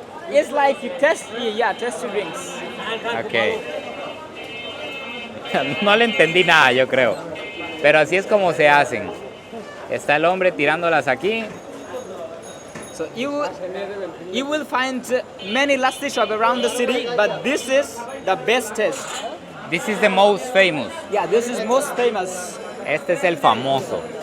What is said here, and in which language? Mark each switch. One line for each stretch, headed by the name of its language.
English: It's like you test your drinks. Ok.
Spanish: No le entendí nada, yo creo. Pero así es como se hacen. Está el hombre tirándolas aquí.
English: So you will find many lassi shops around the city, but this is the best taste. This is the most famous. Yeah, this is most famous.
Spanish: Este es el famoso.